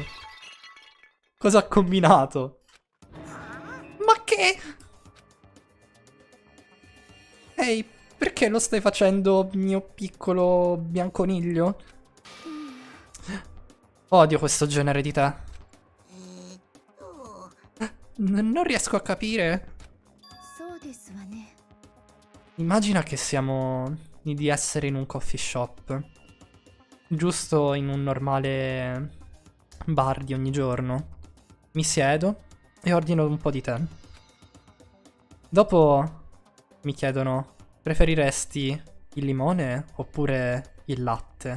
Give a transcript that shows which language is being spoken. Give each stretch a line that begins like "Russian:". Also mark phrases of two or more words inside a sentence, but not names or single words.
Italian: Cosa ha combinato? Ma che? Ehi, perché lo stai facendo, mio piccolo bianconiglio? Odio questo genere di tè. Non riesco a capire.
Japanese: そうですわね。
Italian: Immagina che siamo di essere in un
English: coffee shop.
Italian: Giusto in un normale bar di ogni giorno. Mi siedo e ordino un po' di tè. Dopo mi chiedono: preferiresti il limone oppure il latte?